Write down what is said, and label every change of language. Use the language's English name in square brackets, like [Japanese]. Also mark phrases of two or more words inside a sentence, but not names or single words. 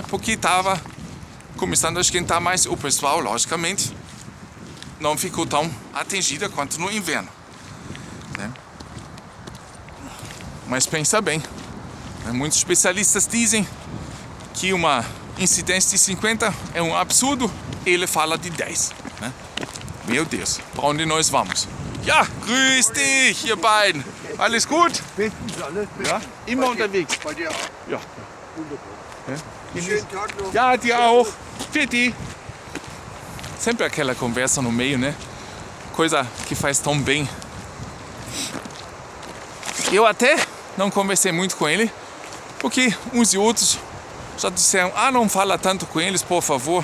[Portuguese] Porque estava começando a esquentar mais. O pessoal, logicamente, não ficou tão atingida quanto no inverno. Né? Mas pensa bem, né? Muitos especialistas dizem que uma incidência de 50 é um absurdo, ele fala de 10. Né? Meu Deus, para onde nós vamos? [German] Ja, grüß dich, ihr beiden. Alles gut? Bestens, alles bestens. Ja, immer unterwegs. Bei dir auch? Ja. Wunderbar. Schönen Tag noch. Ja, dir auch. Titi. [Portuguese] Sempre aquela conversa no meio, né? Coisa que faz tão bem. Eu até não conversei muito com ele, porque uns e outros já disseram, não fala tanto com eles, por favor.